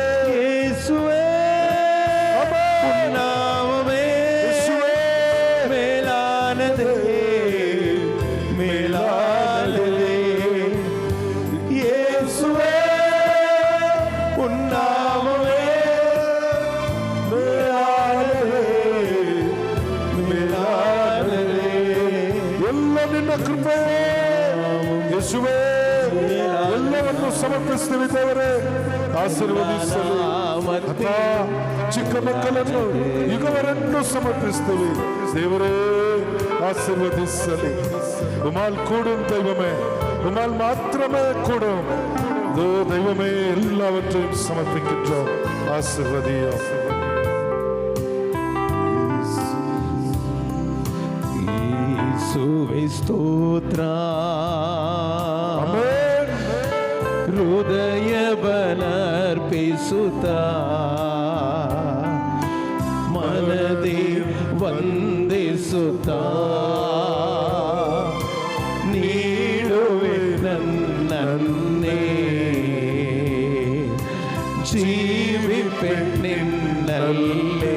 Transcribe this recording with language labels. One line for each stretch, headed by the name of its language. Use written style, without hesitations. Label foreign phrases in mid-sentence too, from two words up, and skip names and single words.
Tamil: இயேசுவே, உன் நாமமே மேலானதே, மேலானதே. இயேசுவே, உன் நாமமே மேலானதே, மேலானதே.
Kannada: ಎಲ್ಲ ನಿನ್ನ ಕೃಪೆ. ಯೇಸುವೇ, ಎಲ್ಲವನ್ನು ಸಮರ್ಪಿಸ್ತೀವಿ ದೇವರೇ, ಆಶೀರ್ವದಿಸಲಿ. ಅಪ್ಪ, ಚಿಕ್ಕ ಮಕ್ಕಳನ್ನು ಯುಗವರನ್ನು ಸಮರ್ಪಿಸ್ತೀವಿ ದೇವರೇ, ಆಶೀರ್ವದಿಸಲಿ.
Tamil: உம்மால் கூடும் தெய்வமே, உமால் மாத்திரமே கூடும். தெய்வமே, எல்லாவற்றையும் சமர்ப்பிக்கின்றோம், ஆசீர்வதியும்.
Kannada: இயேசுவே ಸ್ತೋತ್ರ, ಹೃದಯ ಬಲರ್ಪಿಸುತ್ತ ಮನದಿ ವಂದಿಸುತ್ತ ನೀಡುವೆ ನನ್ನನ್ನೇ, ಜೀವಿಪೆ ನಿನ್ನಲ್ಲೇ.